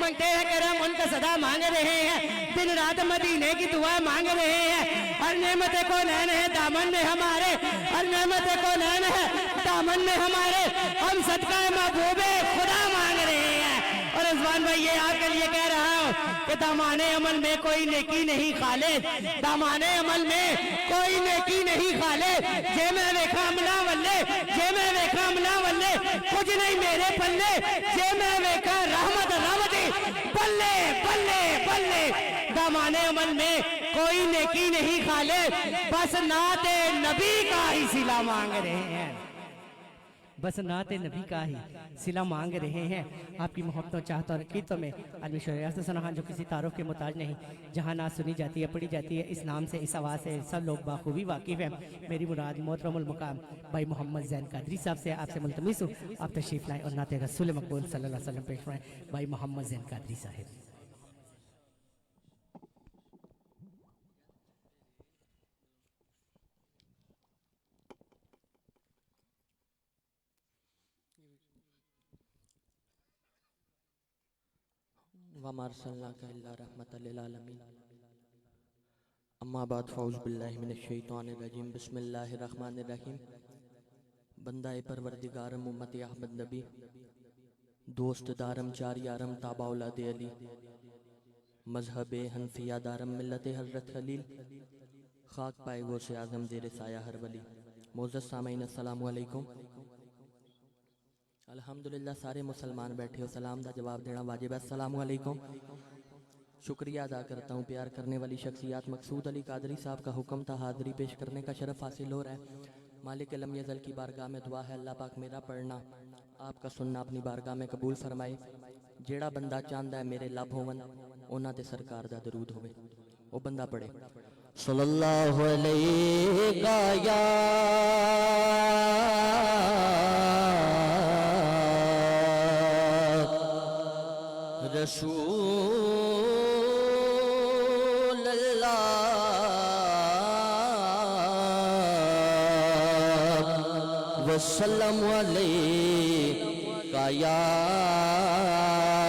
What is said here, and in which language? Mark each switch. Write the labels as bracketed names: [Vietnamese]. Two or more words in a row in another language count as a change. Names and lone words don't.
[Urdu] منگتے ہیں کرم ان کا صدا مانگ رہے ہیں دن رات مدینے کی دعا مانگ رہے ہیں ہر نعمت کو نین ہے دامن میں ہمارے ہر نعمت کو نین ہے دامن میں ہمارے ہم صدقہ محبوب خدا مانگ رہے ہیں اور رضوان بھائی یہ آپ کے لیے کہہ رہا ہوں کہ دامان عمل میں کوئی نیکی نہیں خالد دامان عمل میں کوئی نیکی نہیں خالد [Punjabi] جے میں ویکھا عملہ والے جے میں ویکھا عملہ والے کچھ نہیں میرے پلے جے میں ویکھا رحمت راوتی بلے بلے بلے [Urdu] دامان عمل میں کوئی نیکی نہیں خالد بس نعت نبی کا ہی صلہ مانگ رہے ہیں بس نعت نبی کا ہی صلہ مانگ رہے ہیں آپ کی محبتوں چاہتوں اور عقیدتوں میں عالم شریعت ثنا خان جو کسی تعارف کے محتاج نہیں جہاں نعت سنی جاتی ہے پڑھی جاتی ہے اس نام سے اس آواز سے سب لوگ بخوبی واقف ہیں میری مراد محترم المقام بھائی محمد زین قادری صاحب سے آپ سے ملتمس ہوں آپ تشریف لائیں اور نعت رسول مقبول [Arabic] صلی اللہ علیہ وسلم [Urdu] پیش فرمائیں بھائی محمد زین قادری صاحب [Arabic] وَمَا أَرْسَلْنَاكَ إِلَّا رَحْمَةً لِلْعَالَمِينَ اما بعد فاعوذ باللہ من الشیطان الرجیم بسم اللہ الرحمن الرحیم [Persian] بندہ پروردگارم امت احمد نبی دوست دارم چار یارم تابع اولاد علی مذہب حنفیہ دارم ملت حضرت خلیل خاک پائے گو سے اعظم زیر سایہ ہر ولی [Urdu] معزز سامعین [Arabic] السلام علیکم [Urdu] الحمدللہ [Punjabi] سارے مسلمان بیٹھے ہو سلام دا جواب دینا واجب ہے [Arabic] السلام علیکم [Urdu] شکریہ ادا کرتا ہوں پیار کرنے والی شخصیات مقصود علی قادری صاحب کا حکم تھا حاضری پیش کرنے کا شرف حاصل ہو رہا ہے مالک لم یزل کی بارگاہ میں دعا ہے اللہ پاک میرا پڑھنا آپ کا سننا اپنی بارگاہ میں قبول فرمائے [Punjabi] جیڑا بندہ چاہندا ہے میرے لب ہون اونا تے سرکار دا درود ہوئے وہ بندہ پڑھے [Arabic] صلی اللہ علیہ یا رسول اللہ وسلم علیہ یا حبیب اللہ.